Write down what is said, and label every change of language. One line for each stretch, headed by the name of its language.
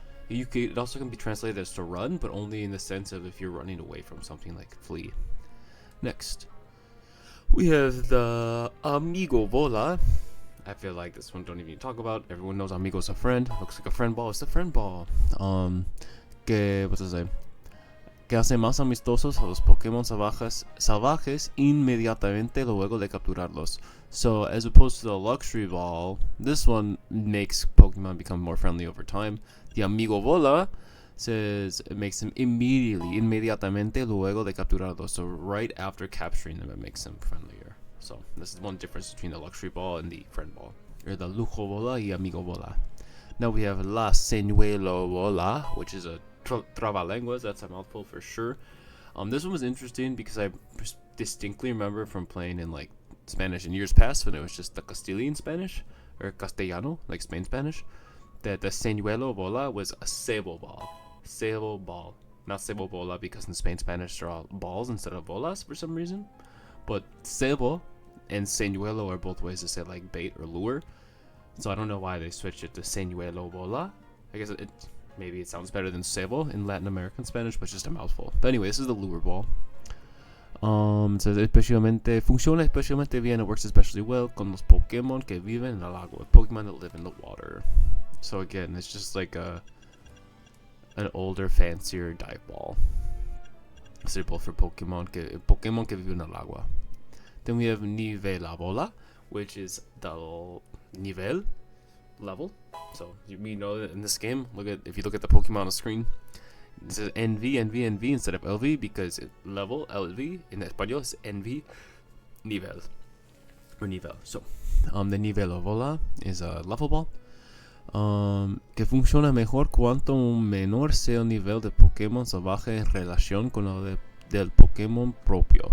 English: It also can be translated as to run, but only in the sense of if you're running away from something, like flee. Next, we have the Amigo Bola. I feel like this one don't even talk about. Everyone knows Amigo's a friend. Looks like a friend ball. It's a friend ball. Que, what's it say?
Spanish: Que hace más amistosos a los Pokémon salvajes inmediatamente luego de capturarlos.
English: So, as opposed to the luxury ball, this one makes Pokemon become more friendly over time. The Amigo Bola says it makes them
Spanish: inmediatamente luego de capturarlos.
English: So, right after capturing them, it makes them friendlier. So, this is one difference between the luxury ball and the friend ball. or the lujo bola y amigo bola. Now we have la señuelo bola, which is a trabalenguas. That's a mouthful for sure. This one was interesting because I distinctly remember from playing in like Spanish in years past when it was just the Castilian Spanish or Castellano, like Spain Spanish, that the señuelo bola was a cebo ball. Cebo ball. Not cebo bola because in Spain Spanish they're all balls instead of bolas for some reason. But cebo and señuelo are both ways to say like bait or lure. So I don't know why they switched it to señuelo bola. I guess maybe it sounds better than cebo in Latin American Spanish, but it's just a mouthful. But anyway, this is the lure ball. It says
Spanish: funciona especialmente bien.
English: It works especially well
Spanish: con los Pokémon que viven en el agua,
English: Pokemon that live in the water. So again, it's just like an older, fancier dive ball. Suitable for Pokemon
Spanish: que viven en el agua.
English: Then we have nivela bola, which is the nivel level. So we know that in this game, if you look at the Pokemon on the screen, it says NV instead of LV because level LV in español is NV nivel or nivel. So the nivela bola is a level ball.
Spanish: Que funciona mejor cuanto menor sea el nivel de Pokémon salvaje en relación con el del Pokémon propio.